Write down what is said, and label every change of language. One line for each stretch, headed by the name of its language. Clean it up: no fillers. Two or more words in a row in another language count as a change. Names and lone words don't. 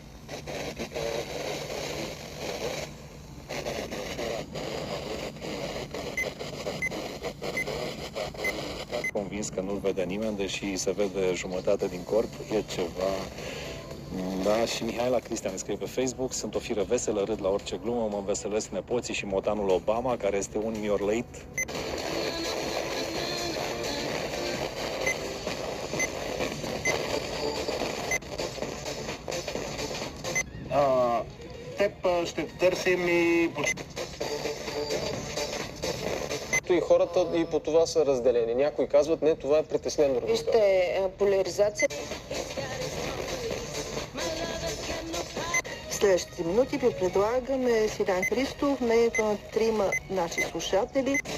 Romanian: Convins că nu-l vede nimeni, deși se vede jumătate din corp, e ceva... Da, și Mihaela Cristian scrie pe Facebook: sunt o firă veselă, râd la orice glumă, mă înveselesc nepoții și motanul Obama, care este un
English: year late.
Bulgarian: Ще търсим и... И хората и по това са разделени. Някои казват, не, това е притеснено. Вижте, поляризация. В следващите минути ви предлагаме Сидан Христов, мнението на трима наши слушатели.